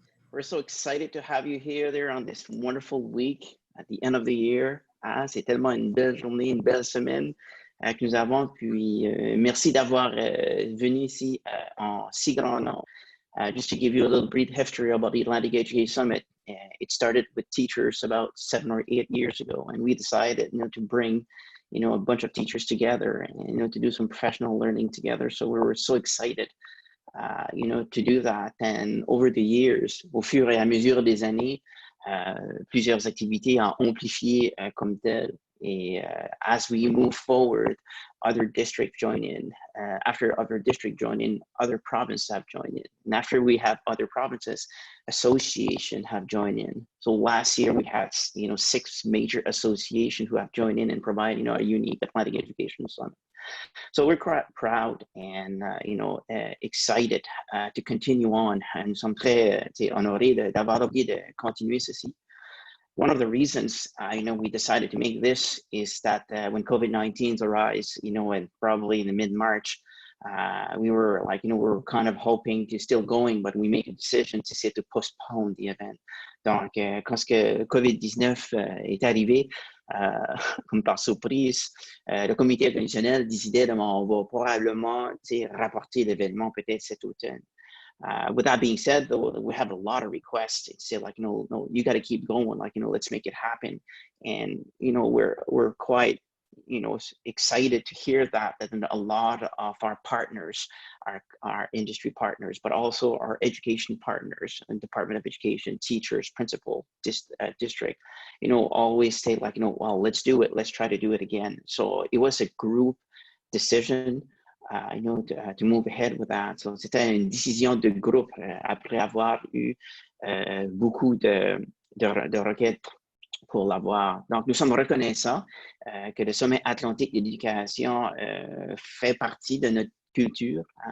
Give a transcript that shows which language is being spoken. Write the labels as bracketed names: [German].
[English] We're so excited to have you here there on this wonderful week at the end of the year. [French] C'est tellement une belle journée, une belle semaine que nous avons. Puis, merci d'avoir venu ici en si grand nombre. [English] Just to give you a little brief history about the Atlantic Education Summit, it started with teachers about 7 or 8 years ago, and we decided, to bring, a bunch of teachers together and, to do some professional learning together. So we were so excited, to do that. And over the years, [French] au fur et à mesure des années, plusieurs activités ont amplifié comme telles. [English] Et as we move forward, other districts join in. After other districts join in, other provinces have joined in. And after we have other provinces, associations have joined in. So last year we had, 6 major associations who have joined in and provide, a unique Atlantic Education Summit. So we're quite proud and, excited to continue on. And nous sommes très honorés d'avoir l'opportunité de continuer ceci. One of the reasons, we decided to make this is that when COVID-19 arose, and probably in the mid-March, we were like, we were kind of hoping to still going, but we make a decision to say to postpone the event. [French] Donc, quand que COVID-19 est arrivé, comme par surprise, le comité organisationnel décidait de on va probablement rapporter l'événement peut-être cet automne. [English] With that being said, though, we have a lot of requests to say like, no, you got to keep going, like, let's make it happen. And, we're quite, excited to hear that a lot of our partners, our industry partners, but also our education partners and Department of Education, teachers, principal, district, always say like, well, let's do it. Let's try to do it again. So it was a group decision. To move ahead with that. [French] So c'était une décision de groupe après avoir eu beaucoup de requêtes pour l'avoir. Donc, nous sommes reconnaissants que le Sommet Atlantique d'éducation fait partie de notre culture.